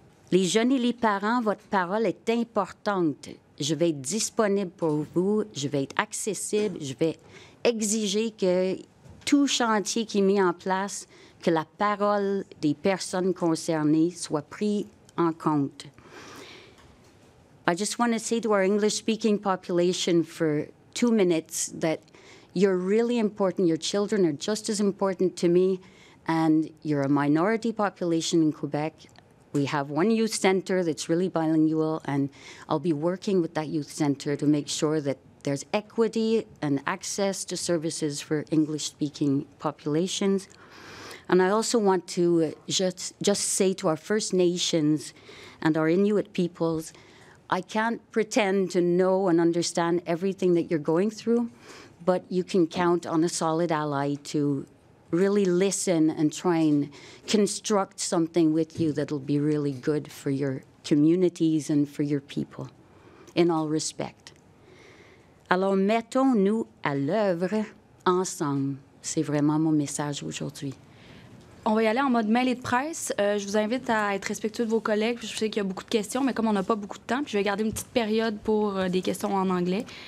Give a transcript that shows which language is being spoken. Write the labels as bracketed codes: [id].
[fr] Les jeunes et les parents, votre parole est importante. Je vais être disponible pour vous, je vais être accessible, je vais exiger que tout chantier qui est mis en place, que la parole des personnes concernées soit prise en compte. [en] I just want to say to our English-speaking population for 2 minutes that you're really important. Your children are just as important to me, and you're a minority population in Quebec. We have one youth center that's really bilingual, and I'll be working with that youth center to make sure that there's equity and access to services for English-speaking populations. And I also want to just say to our First Nations and our Inuit peoples, I can't pretend to know and understand everything that you're going through, but you can count on a solid ally to really listen and try and construct something with you that'll be really good for your communities and for your people, in all respect. [fr] Alors, mettons-nous à l'œuvre ensemble. C'est vraiment mon message aujourd'hui. On va y aller en mode mail et de presse. Je vous invite à être respectueux de vos collègues. Je sais qu'il y a beaucoup de questions, mais comme on n'a pas beaucoup de temps, puis je vais garder une petite période pour des questions en anglais.